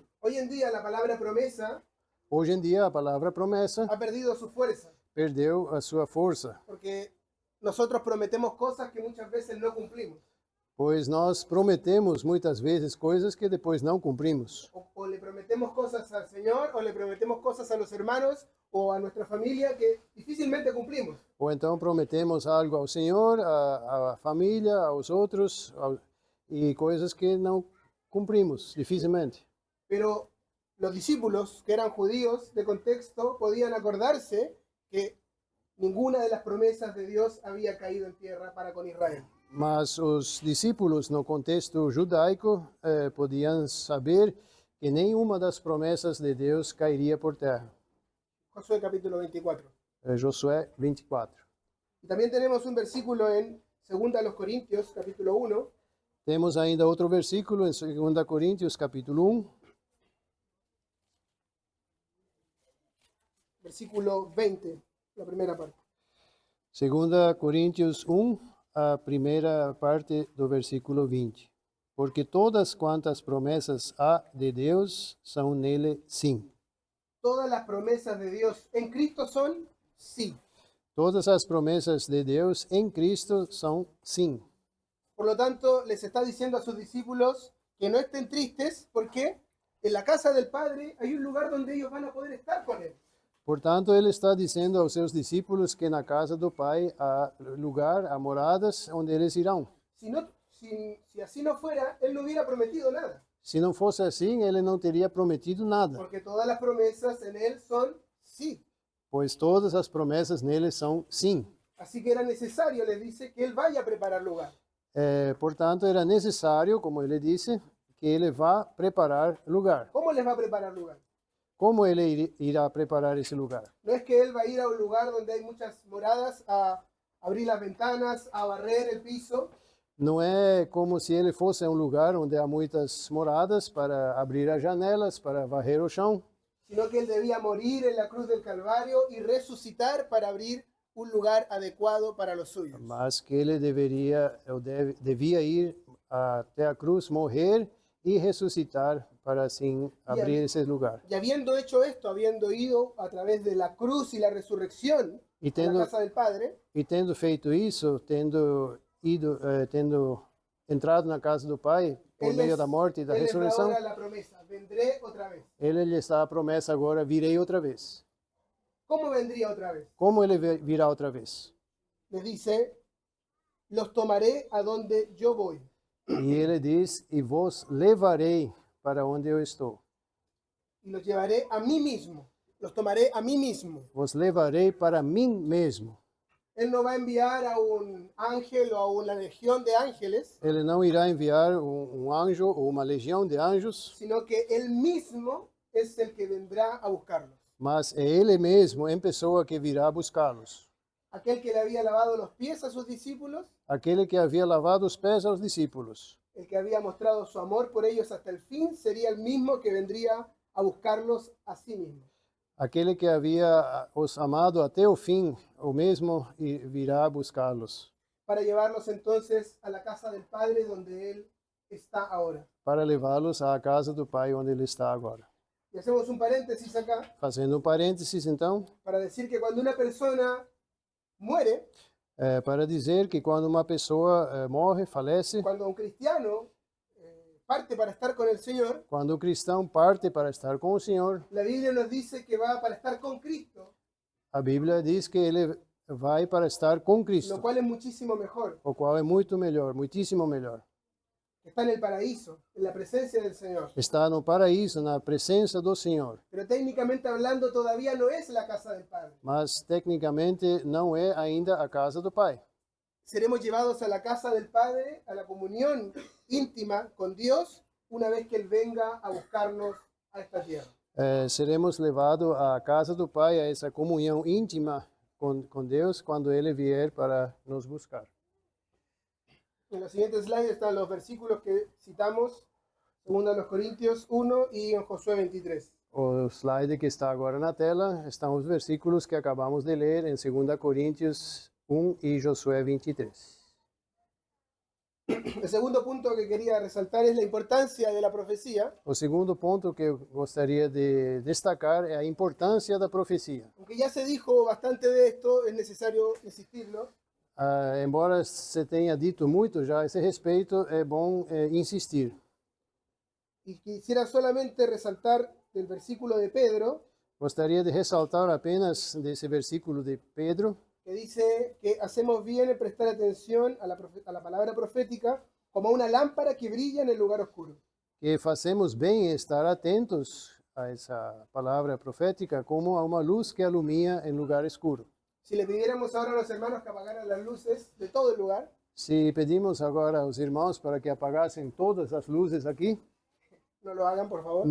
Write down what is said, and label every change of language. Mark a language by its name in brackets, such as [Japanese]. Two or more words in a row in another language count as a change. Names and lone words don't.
[Spanish] Hoy en día la palabra promesa [Portuguese] Hoje em dia a palavra promessa [Spanish] ha perdido su fuerza, [Portuguese] perdeu a sua força, [Spanish] porque nosotros prometemos cosas que muchas veces no cumplimos. [Portuguese] pois nós prometemos muitas vezes coisas que depois não cumprimos. [Spanish] O le prometemos cosas al Señor, o le prometemos cosas a los hermanos o a nuestra familia que difícilmente cumplimos. [Portuguese] Ou então prometemos algo ao Senhor, à família, aos outros, e coisas que não cumprimos, dificilmente. [Spanish] Pero los discípulos, que eran judíos de contexto, podían acordarse que ninguna de las promesas de Dios había caído en tierra para con Israel. [Portuguese] Mas os discípulos, no contexto judaico, podiam saber que nenhuma das promessas de Deus cairia por terra. [Spanish] Josué capítulo 24. [Portuguese] Josué 24. [Spanish] Y también tenemos un versículo en 2 Corintios capítulo 1, [Portuguese] Temos ainda outro versículo em 2 Coríntios, [Spanish] capítulo 1, versículo 20, la primera parte. [Portuguese] 2 Coríntios 1, a primeira parte do versículo 20. Porque todas quantas promessas há de Deus são nele sim. [Spanish] Todas las promesas de Dios en Cristo son sí. [Portuguese] Todas as promessas de Deus em Cristo são sim. [Spanish] Por lo tanto, les está diciendo a sus discípulos que no estén tristes porque en la casa del Padre hay un lugar donde ellos van a poder estar con Él. [Portuguese] Portanto, ele está dizendo aos seus discípulos que na casa do Pai há lugar, há moradas onde eles irão. [Spanish] Si así no fuera, Él no hubiera prometido nada. [Portuguese] Se não fosse assim, ele não teria prometido nada, [Spanish] Porque todas las promesas en Él son sí. [Portuguese] pois todas as promessas nele são sim. [Spanish] Así que era necesario, les dice, que Él vaya a preparar lugar. [Portuguese] Portanto, era necessário, como ele disse, que ele vá preparar lugar. [Spanish] ¿Cómo les va a preparar lugar? [Portuguese] Como ele irá preparar esse lugar? [Spanish] No es que Él va a ir a un lugar donde hay muchas moradas a abrir las ventanas, a barrer el piso. [Portuguese] Não é como se ele fosse a um lugar onde há muitas moradas para abrir as janelas, para varrer o chão, [Spanish] Sino que Él debía morir en la cruz del Calvario y resucitar para abrir un lugar adecuado para los suyos. [Portuguese] mas que ele devia ir até a cruz, morrer e ressuscitar para assim abrir esse lugar. [Spanish] Y habiendo hecho esto, habiendo ido a través de la cruz y la resurrección [Portuguese] E [Spanish] a la casa del Padre, [Portuguese] tendo feito isso, tendo entrado na casa do Pai por meio da morte e da [Spanish] Él les da [Portuguese] ressurreição, [Spanish] ahora la promesa, vendré otra vez. [Portuguese] ele lhes dá a promessa agora, virei outra vez. [Spanish] ¿Cómo vendría otra vez? [Portuguese] Como ele virá outra vez? [Spanish] Les dice, los tomaré a donde yo voy. [Portuguese] E ele diz, e vos levarei para onde eu estou. [Spanish] Y los llevaré a mí mismo. Los tomaré a mí mismo. [Portuguese] Vos levarei para mim mesmo. [Spanish] Él no va a enviar a un ángel o a una legión de ángeles, [Portuguese] Ele não irá enviar anjo ou uma legião de anjos, [Spanish] sino que Él mismo es el que vendrá a buscarlos. [Portuguese] mas é Ele mesmo em pessoa que virá buscá-los. [Spanish] Aquel que le había lavado los pies a sus discípulos, [Portuguese] Aquele que havia lavado os pés aos discípulos, [Spanish] el que había mostrado su amor por ellos hasta el fin, sería el mismo que vendría a buscarlos a sí mismo. [Portuguese] aquele que havia os amado até o fim, o mesmo virá buscá-los, [Spanish] Para llevarlos entonces a la casa del Padre donde Él está ahora. [Portuguese] para levá-los à casa do Pai onde Ele está agora. [Spanish] Y hacemos un paréntesis acá [Portuguese] Fazendo um parênteses, então, [Spanish] para decir que cuando una persona muere, [Portuguese] para dizer que quando uma pessoa morre, falece, [Spanish] cuando un cristiano parte para estar con el Señor, [Portuguese] quando o cristão parte para estar com o Senhor, [Spanish] la Biblia nos dice que va para estar con Cristo, [Portuguese] a Bíblia diz que ele vai para estar com [Spanish] lo [Portuguese] Cristo, [Spanish] cual es muchísimo mejor, [Portuguese] o qual é muito melhor, muitíssimo melhor. [Spanish] que está en el paraíso, en la presencia del Señor. [Portuguese] Está no paraíso, na presença do Senhor. [Spanish] Pero técnicamente hablando todavía no es la casa del Padre. [Portuguese] Mas tecnicamente não é ainda a casa do Pai. [Spanish] Seremos llevados a la casa del Padre, a la comunión íntima con Dios, una vez que Él venga a buscarnos a esta tierra. [Portuguese] Seremos levados à casa do Pai, a essa comunhão íntima com Deus, quando Ele vier para nos buscar. [Spanish] En los siguientes slides están los versículos que citamos, 2 Corintios 1 y en Josué 23. [Portuguese] O slide que está agora na tela estão os versículos que acabamos de ler em 2 Coríntios 1 e Josué 23. [Spanish] El segundo punto que quería resaltar es la importancia de la profecía. [Portuguese] O segundo ponto que eu gostaria de destacar é a importância da profecia. [Spanish] Aunque ya se dijo bastante de esto, es necesario insistirlo. [Portuguese] Embora se tenha dito muito já a esse respeito, é bom insistir. [Spanish] Y quisiera solamente resaltar del versículo de Pedro, [Portuguese] Gostaria de ressaltar apenas desse versículo de Pedro, [Spanish] que dice que hacemos bien en prestar atención a la palabra profética como una lámpara que brilla en el lugar oscuro. [Portuguese] que fazemos bem em estar atentos a essa palavra profética como a uma luz que alumia em lugar escuro. [Spanish] Si le pidiéramos ahora a los hermanos que apagaran las luces de todo el lugar, [Portuguese] Se pedimos agora aos irmãos para que apagassem todas as luzes aqui, [Spanish] no lo hagan por favor,